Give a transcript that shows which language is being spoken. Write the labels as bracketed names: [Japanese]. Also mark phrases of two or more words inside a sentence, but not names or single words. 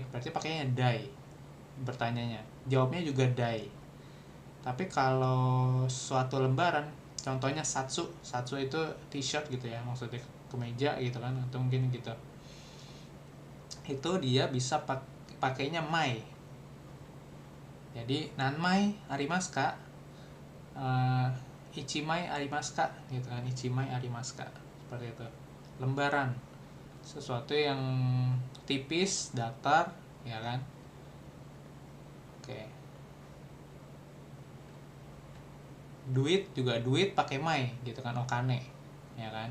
[Indonesian] Berarti pakainya dai. Bertanyanya. Jawabnya juga dai. Tapi kalau suatu lembaran, contohnya satsu itu t-shirt gitu ya, maksudnya kemeja gitu kan, atau mungkin gitu. Itu dia bisa pakainya mai. [Japanese] Jadi 何枚ありますか？一枚ありますか? [Indonesian] Gitu kan, [Japanese] 一枚ありますか? [Indonesian] Seperti itu. Lembaran. Sesuatu yang tipis, datar, ya kan? Oke. Duit juga duit pakai mai gitu kan, okane, ya kan.